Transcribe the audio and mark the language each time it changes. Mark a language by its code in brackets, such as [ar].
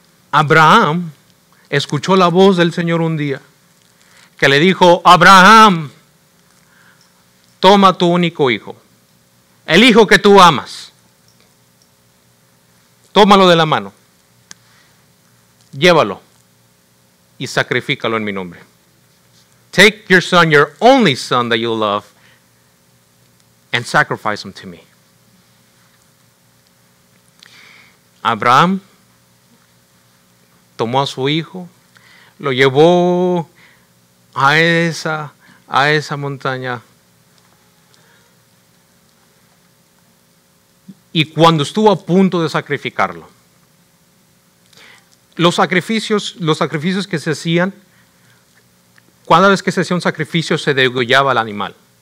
[es] Abraham escuchó la voz del Señor un día que le dijo: Abraham, toma tu único hijo, el hijo que tú amas, tómalo de la mano, llévalo y sacrifícalo en mi nombre. [en] Take your son, your only son that you love, and sacrifice him to me. [es] Abraham tomó a su hijo, lo llevó a esa montaña, y cuando estuvo a punto de sacrificarlo, los sacrificios que se hacían, cada vez que se hacía un sacrificio se degollaba al animal.